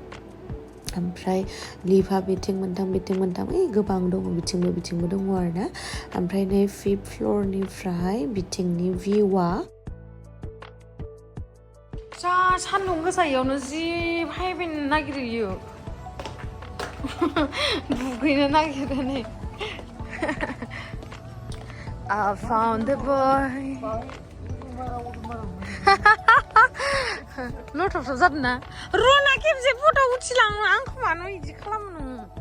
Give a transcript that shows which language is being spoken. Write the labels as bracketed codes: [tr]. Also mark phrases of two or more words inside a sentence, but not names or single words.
[brx] ओमफ्राय लिफा बिथिं मोनथाम गोबां दङ बिथिंबो दङ आरोना ओमफ्राय नै 5th फ्ल'रनिफ्राय बिथिंनि भिउआ जा सान्दुं गोसायावनो जि फायनो नागिरो दुगैनो नागिरो नै [en] I found the boy [brx] लथबथब जादों ना रना खेबसे फट' उथिलाङो आंखौ मानो बिदि खालामो नोङो